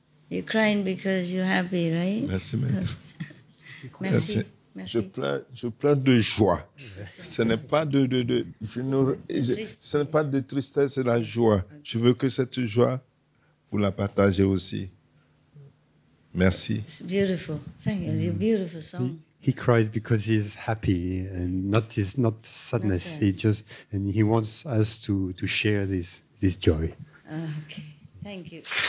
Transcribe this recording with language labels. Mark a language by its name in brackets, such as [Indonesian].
[English] You're crying because you're happy, right? [French] Merci, maître. Merci. Je pleure de joie. Ce n'est pas ce n'est pas de tristesse, c'est la joie. Je veux que cette joie, vous la partagez aussi. Merci. [English] It's beautiful. Thank you. It's a beautiful song. He cries because he's happy and not sadness. He wants us to share this joy. Okay. Thank you.